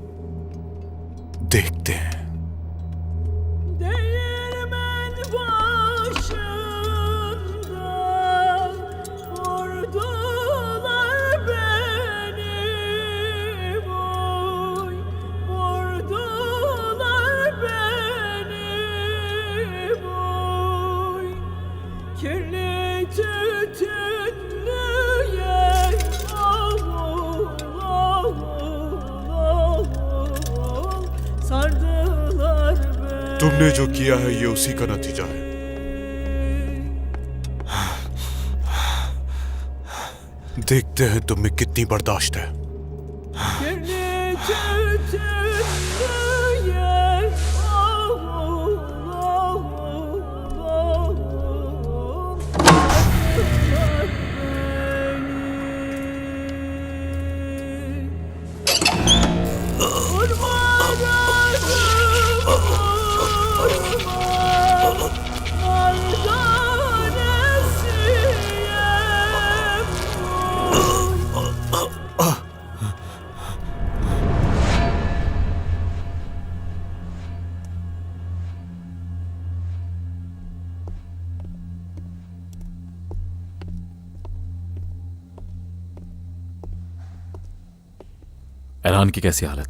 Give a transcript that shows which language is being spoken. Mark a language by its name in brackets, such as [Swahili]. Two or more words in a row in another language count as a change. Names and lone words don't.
[Urdu] دیکھتے ہیں. [Turkish] Değirmen başında vurdular beni boy, vurdular beni boy. Kirli tütünlü yer, avul, avul, avul, sardılar beni. [Urdu] تم نے جو کیا ہے یہ اسی کا نتیجہ ہے۔ دیکھتے ہیں تم میں کتنی برداشت ہے. [Turkish] Kirli tütünlü yer, avul, avul, avul, sardılar beni. Vurma [Urdu] ارہان کی کیسی حالت ہے?